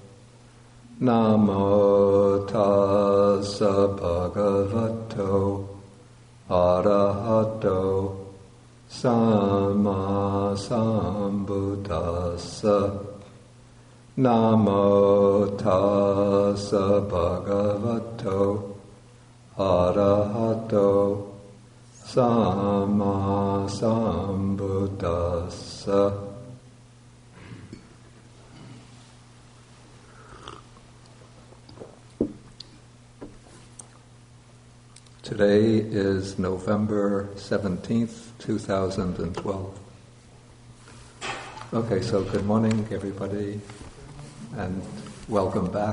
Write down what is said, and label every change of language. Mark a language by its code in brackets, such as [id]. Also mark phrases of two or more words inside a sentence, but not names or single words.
[pi] Namo tassa bhagavato arahato samma sambuddhassa. Namo tassa bhagavato arahato samma sambuddhassa. [en] Today is November 17th, 2012. Okay, so good morning, everybody, and welcome back.